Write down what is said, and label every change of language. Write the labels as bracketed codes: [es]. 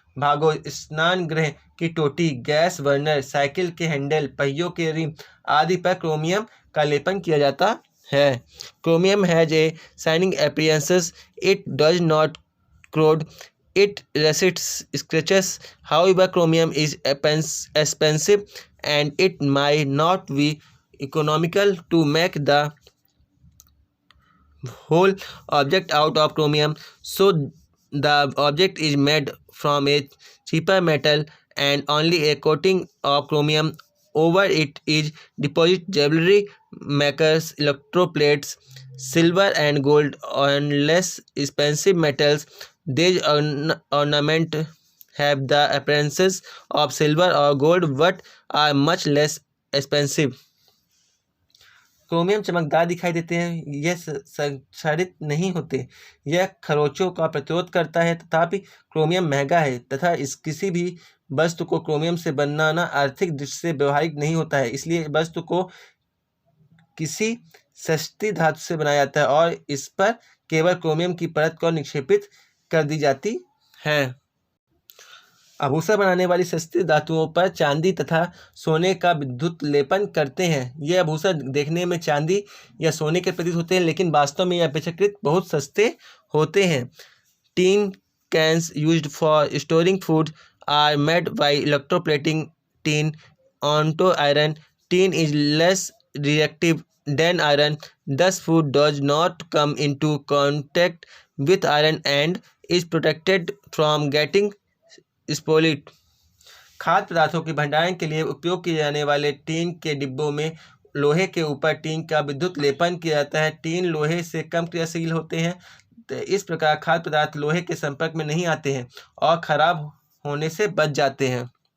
[hi] भागों, स्नान गृह की टोटी, गैस बर्नर, साइकिल के हैंडल, पहियों के रिम आदि पर क्रोमियम का लेपन किया जाता है। [en] Chromium has a shining appearance, it does not corrode, it resists scratches. However, chromium is expensive and it might not be economical to make the whole object out of chromium, so the object is made from a cheaper metal and only a coating of chromium over it is deposited. Jewelry makers electroplates silver and gold on less expensive metals. These ornament have the appearances of silver or gold but are much less expensive. [hi] Chromium चमकदार दिखाई देते हैं, यह संक्षारित नहीं होते, यह खरोंचों का प्रतिरोध करता है। तथापि क्रोमियम महंगा है तथा इस किसी भी वस्तु को क्रोमियम से बनाना आर्थिक दृष्टि से व्यवहारिक नहीं होता है। इसलिए वस्तु को किसी सस्ती धातु से बनाया जाता है और इस पर केवल क्रोमियम की परत को निक्षेपित कर दी जाती है। आभूषण बनाने वाली सस्ती धातुओं पर चांदी तथा सोने का विद्युत लेपन करते हैं। ये आभूषण देखने में चांदी या सोने के प्रतीत होते हैं, लेकिन वास्तव में यह अपेक्षाकृत बहुत सस्ते होते हैं। [en] Tin cans used for storing food are made by electroplating tin onto iron. Tin is less reactive than iron, thus food does not come into contact with iron and is protected from getting spoiled. [hi] खाद्य पदार्थों के भंडारण के लिए उपयोग किए जाने वाले टीन के डिब्बों में लोहे के ऊपर टीन का विद्युत लेपन किया जाता है। टीन लोहे से कम क्रियाशील होते हैं, तो इस प्रकार खाद्य पदार्थ लोहे के संपर्क में नहीं आते हैं और खराब होने से बच जाते हैं।